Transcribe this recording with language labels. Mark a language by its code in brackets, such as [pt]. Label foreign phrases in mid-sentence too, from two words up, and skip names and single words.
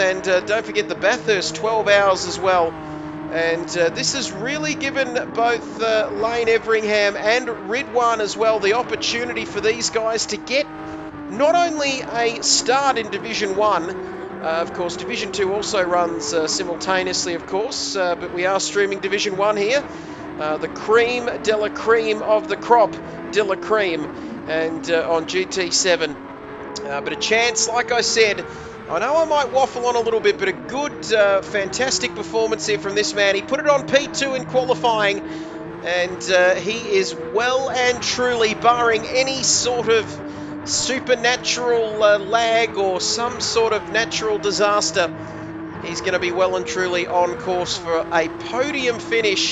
[en] And don't forget the Bathurst 12 hours as well. And this has really given both Lane Everingham and Ridwan as well the opportunity for these guys to get not only a start in Division 1, of course Division 2 also runs simultaneously, of course, but we are streaming Division 1 here. The cream [fr] de la [en] cream of the crop, [fr] de la [en] cream, and on GT7. But a chance, like I said, I know I might waffle on a little bit, but a good, fantastic performance here from this man. He put it on P2 in qualifying, and he is well and truly, barring any sort of supernatural lag or some sort of natural disaster, he's going to be well and truly on course for a podium finish.